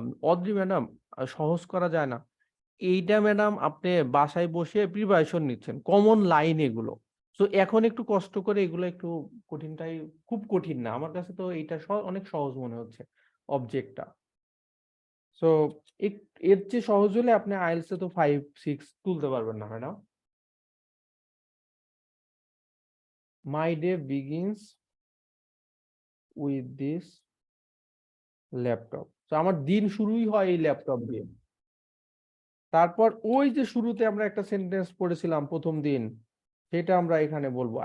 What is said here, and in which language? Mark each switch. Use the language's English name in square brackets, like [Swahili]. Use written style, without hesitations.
[Bangla] Adri madam, সহজ করা যায় না এইটা ম্যাডাম, আপনি বাসায় বসে প্রিপারেশন নিচ্ছেন, কমন লাইন এগুলো। তো এখন একটু কষ্ট করে এগুলো একটু কঠিনটাই, খুব কঠিন না আমার কাছে, তো এইটা অনেক সহজ মনে হচ্ছে অবজেক্টটা। সো এর চেয়ে সহজ হলে আপনি আইএলস এ তো 5-6 তুলতে পারবেন না madam. [English] my day begins with this laptop. [Bangla] তো আমার দিন শুরুই হয় এই ল্যাপটপ দিয়ে। তারপর ওই যে শুরুতে আমরা একটা সেন্টেন্স পড়েছিলাম প্রথম দিন, সেটা আমরা এখানে বলবো।